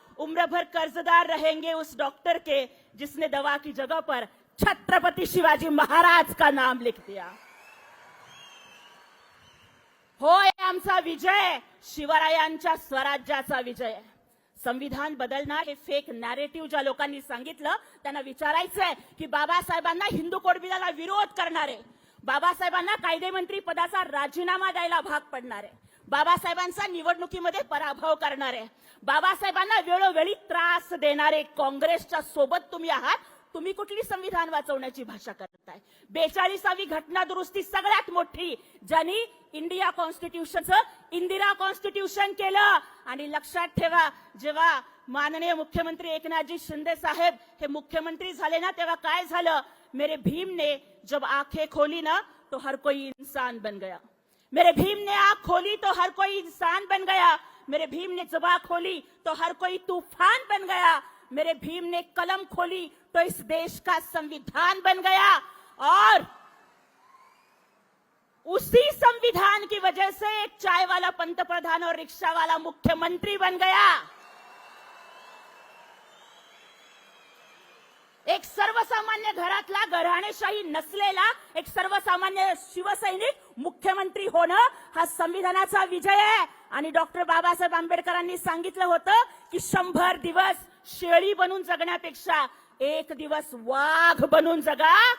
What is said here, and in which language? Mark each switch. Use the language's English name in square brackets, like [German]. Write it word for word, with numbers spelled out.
[Hindi] उम्र भर कर्जदार रहेंगे उस डॉक्टर के जिसने दवा की जगह पर छत्रपति शिवाजी महाराज का नाम लिख दिया. [Marathi] होय, आमचा विजय शिवरायांच्या स्वराज्याचा विजय. संविधान बदलणार हे फेक नॅरेटिव्ह ज्या लोकांनी सांगितलं त्यांना विचारायचंय की बाबासाहेबांना हिंदू कोड बिलाला विरोध करणारे, बाबासाहेबांना कायदेमंत्री पदाचा राजीनामा द्यायला भाग पडणारे, बाबासाहेबांचा निवडणुकीमध्ये पराभव करणारे, बाबासाहेबांना वेळोवेळी त्रास देणारे काँग्रेसच्या सोबत तुम्ही आहात. तुम्ही कुठली संविधान वाचवण्याची भाषा करताय? बेचाळीसावी घटना दुरुस्ती सगळ्यात मोठी, ज्यांनी इंडिया कॉन्स्टिट्यूशनचं इंदिरा कॉन्स्टिट्यूशन केलं. आणि लक्षात ठेवा, जेव्हा माननीय मुख्यमंत्री एकनाथजी शिंदे साहेब हे मुख्यमंत्री झाले ना, तेव्हा काय झालं, [Hindi] मेरे भीम ने जब आंखें खोली ना तो हर कोई इंसान बन गया. मेरे भीम ने आंख खोली तो हर कोई इंसान बन गया. मेरे भीम ने जुबान खोली तो हर कोई तूफान बन गया. मेरे भीम ने कलम खोली तो इस देश का संविधान बन गया. और उसी संविधान की वजह से एक चाय वाला पंतप्रधान और रिक्शा वाला मुख्यमंत्री बन गया. [Marathi] एक सर्वसामान्य घरातला घराणेशाही नसलेला एक सर्वसामान्य शिवसैनिक मुख्यमंत्री होणं हा संविधानाचा विजय आहे. आणि डॉक्टर बाबासाहेब आंबेडकरांनी सांगितलं होतं की शंभर दिवस शेळी बनून जगण्यापेक्षा एक दिवस वाघ बनून जगा.